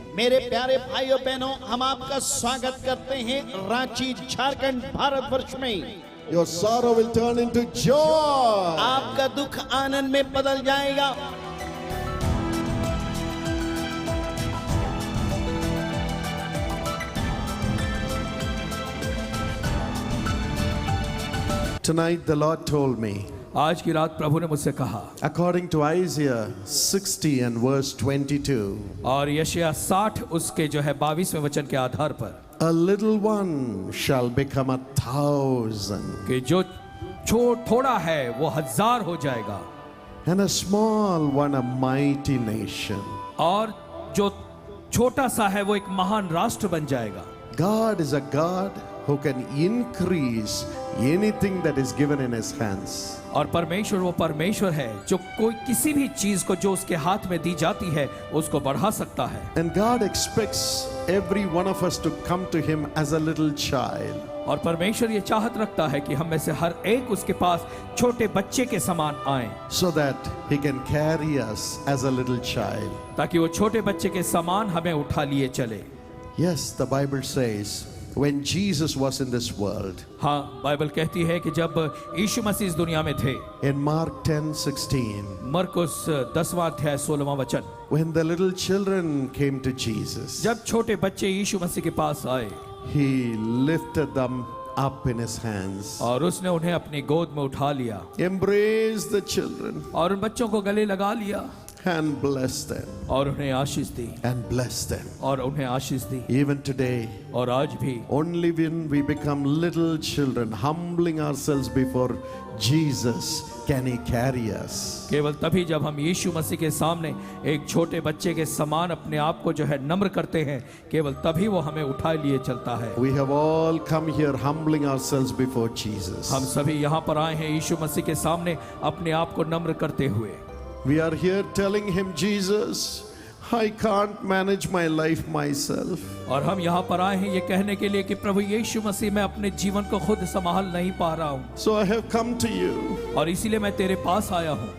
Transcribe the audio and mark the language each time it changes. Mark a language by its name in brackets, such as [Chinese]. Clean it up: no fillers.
[Hindi] मेरे प्यारे भाइयों बहनों, हम आपका स्वागत करते हैं रांची झारखंड भारतवर्ष में। [English] Your sorrow will turn into joy. [Hindi] आपका दुख आनंद में बदल जाएगा। [English] Tonight the Lord told me, [Hindi] आज की रात प्रभु ने मुझसे कहा, [English] according to Isaiah 60 and verse 22, [Hindi] और यशायाह 60 उसके जो है 22वें वचन के आधार पर, [English] a little one shall become 1,000, [Hindi] कि जो थोड़ा है वो 1000 हो जाएगा, [English] and a small one a mighty nation. [Hindi] और जो छोटा सा है वो एक महान राष्ट्र बन जाएगा। [English] God is a God who can increase anything that is given in his hands. [Hindi] और परमेश्वर वो परमेश्वर है जो कोई किसी भी चीज को जो उसके हाथ में दी जाती है उसको बढ़ा सकता है। [English] And God expects every one of us to come to him as a little child. [Hindi] और परमेश्वर ये चाहत रखता है कि हम में से हर एक उसके पास छोटे बच्चे के समान आए, [English] So that he can carry us as a little child. [Hindi] ताकि वो छोटे बच्चे के समान हमें उठा लिए चले। [English] Yes, the Bible says, when Jesus was in this world, [Hindi] हाँ, बाइबल कहती है कि जब यीशु मसीह इस दुनिया में थे, [English] in Mark 10:16, [Hindi] मरकुस 10वां अध्याय 16वां वचन, [English] when the little children came to Jesus, [Hindi] जब छोटे बच्चे यीशु मसीह के पास आए, [English] he lifted them up in his hands, [Hindi] और उसने उन्हें अपनी गोद में उठा लिया [English] embraced the children, [Hindi] और उन बच्चों को गले लगा लिया [English] and blessed them, [Hindi] और उन्हें आशीष दी, [English] and blessed them. [Hindi] और उन्हें आशीष दी। [English] Even today, [Hindi] और आज भी [English] only when we become little children, humbling ourselves before Jesus, can he carry us. [Hindi] केवल तभी जब हम यीशु मसीह के सामने एक छोटे बच्चे के समान अपने आप को जो है नम्र करते हैं, केवल तभी वो हमें उठाए लिए चलता है। [English] We have all come here humbling ourselves before Jesus. [Hindi] हम सभी यहाँ पर आए हैं यीशु मसीह के सामने अपने आप को नम्र करते हुए। [English] We are here telling him, Jesus, I can't manage my life myself. [Hindi] और हम यहाँ पर आए हैं ये कहने के लिए कि प्रभु यीशु मसीह मैं अपने जीवन को खुद संभाल नहीं पा रहा हूँ, [English] So I have come to you. [Hindi] और इसीलिए मैं तेरे पास आया हूँ।